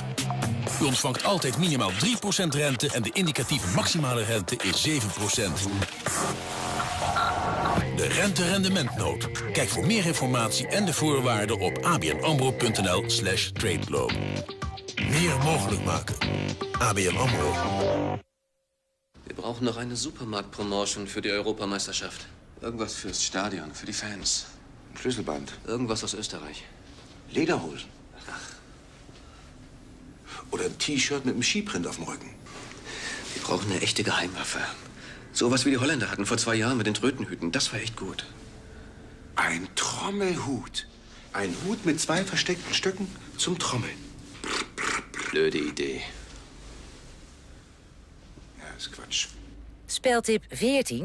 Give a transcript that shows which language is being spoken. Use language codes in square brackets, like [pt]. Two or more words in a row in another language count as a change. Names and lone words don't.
[nl] U ontvangt altijd minimaal 3% rente en de indicatieve maximale rente is 7%. rente-rendementnood. Kijk voor meer informatie en de voorwaarden op abnamro.nl/tradeloan. Meer mogelijk maken. ABN AMRO. [de] Wir brauchen noch eine Supermarktpromotion für die Europameisterschaft. Irgendwas fürs Stadion, für die Fans. Ein Schlüsselband. Irgendwas aus Österreich. Lederhosen. Ach. Oder ein T-Shirt mit einem Skiprint auf dem Rücken. Wir brauchen eine echte Geheimwaffe. Sowas wie die Holländer hatten vor 2 Jahren mit den Trötenhüten. Das war echt gut. Ein Trommelhut. Ein Hut mit 2 versteckten Stöcken zum Trommeln. Blöde Idee. Ja, is Quatsch. [nl] Speltip 14.